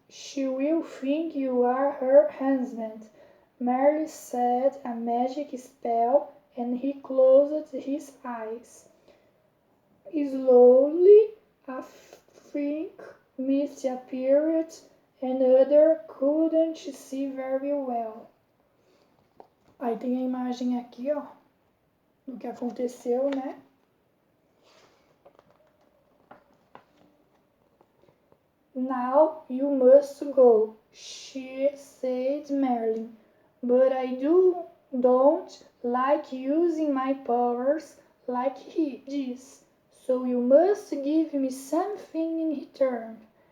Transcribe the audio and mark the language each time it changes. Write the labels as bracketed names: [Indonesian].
[English] She will think you are her husband. Merlin said a magic spell, and he closed his eyes. Slowly, a thick mist appeared, and Other couldn't see very well. [Portuguese] Aí tem a imagem aqui, ó, do que aconteceu, né? [English] Now you must go, she said Merlin, but I don't like using my powers like this, so you must give me something in return.